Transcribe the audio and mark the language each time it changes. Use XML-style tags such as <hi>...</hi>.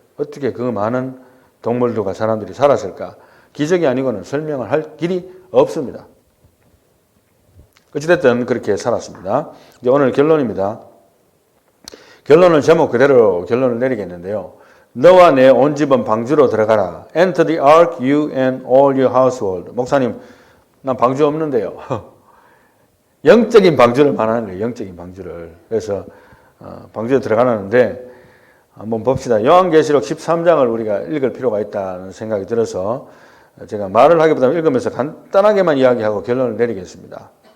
<ko>어떻게 그 많은 동물들과 사람들이 살았을까? 기적이 아니고는 설명을 할 길이 없습니다. 어찌됐든 그렇게 살았습니다. 이제 오늘 결론입니다. 결론은 제목 그대로 결론을 내리겠는데요. 너와 내 온 집은 방주로 들어가라.</ko> <en>Enter the ark, you and all your household.</en> <ko>목사님, 난 방주 없는데요. 영적인 방주를 말하는 거예요. 영적인 방주를. 그래서 방주에 들어가는데 한번 봅시다. 요한계시록 13장을 우리가 읽을 필요가 있다는 생각이 들어서 제가 말을 하기보다는 읽으면서 간단하게만 이야기하고 결론을 내리겠습니다.</ko>